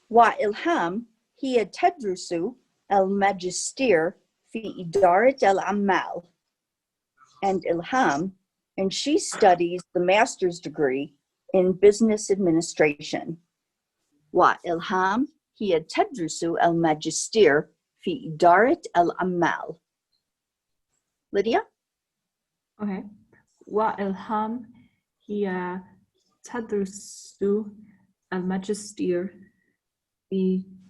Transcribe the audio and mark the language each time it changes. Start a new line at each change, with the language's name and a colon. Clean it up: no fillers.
Arabic: وإلهام هي تدرس الماجستير في إدارة الأعمال.
English: And Ilham, and she studies the master's degree in business administration.
Arabic: وإلهام هي تدرس الماجستير في إدارة الأعمال.
English: Lydia? Okay.
Arabic: وإلهام هي تدرس الماجستير في